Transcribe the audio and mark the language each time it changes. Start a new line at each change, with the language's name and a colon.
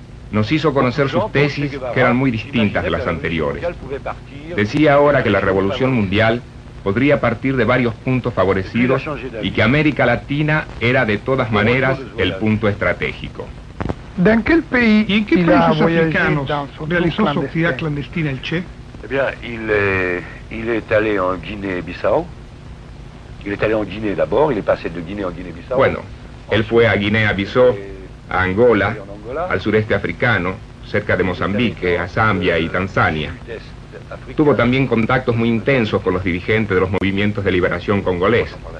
Spanish: Nos hizo conocer sus tesis, que eran muy distintas de las anteriores. Decía ahora que la revolución mundial podría partir de varios puntos favorecidos y que América Latina era de todas maneras el punto estratégico. ¿Y en qué países africanos realizó su actividad clandestina el Che?
French: Eh bien, il est allé en Guinée-Bissau. Il est allé en Guinée d'abord, il est passé de Guinée en Guinée-Bissau.
Spanish: Bueno, él fue a Guinea-Bissau, a Angola, al sureste africano, cerca de Mozambique, a Zambia y Tanzania. Tuvo también contactos muy intensos con los dirigentes de los movimientos de liberación congolés.